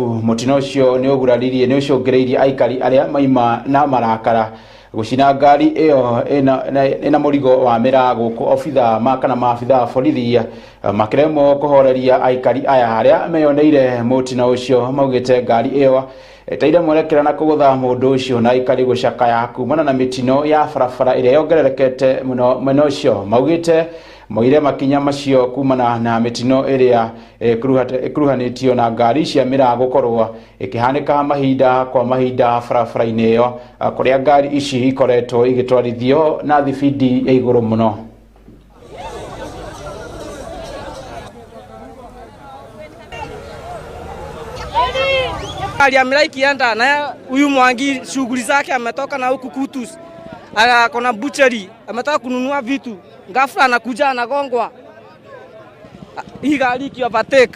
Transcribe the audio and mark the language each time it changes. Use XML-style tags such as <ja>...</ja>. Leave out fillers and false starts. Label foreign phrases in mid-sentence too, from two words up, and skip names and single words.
<ki>Mũtino ũcio nĩ ũcũngĩrĩirie aikari arĩa maima na marakara gũcina ngari ĩyo ĩna mũrigo wa mĩrago gũkũ obitha kana maabitha borithi makĩremwo kũhoreria aikari aya arĩa meyoneire mũtino ũcio, maugĩte ngari ĩyo ĩteire mwerekera na kũgũtha mũndũ ũcio na aikari gũcakaya kumana na mĩtino ya barabara ĩrĩa yongererekete mũno mwena ũcio. Maugĩte moire makinya macio kumana na mĩtino ĩrĩa ĩkuruhanĩtio na ngari cia mĩrago gũkorwo ĩkĩhanĩka mahinda kwa mahinda barabara-inĩ ĩyo, kũrĩa ngari ici ikoretwo igĩtwarithio na thibindi ya igũrũ mũno.</ki> <sw>Gari ya mira ikienda na huyu Mwangi shughuli zake ametoka na huku Kutus, akona butchery, ametoka kununua vitu, ghafla anakuja anagongwa, hii gari ikiovertake.</sw>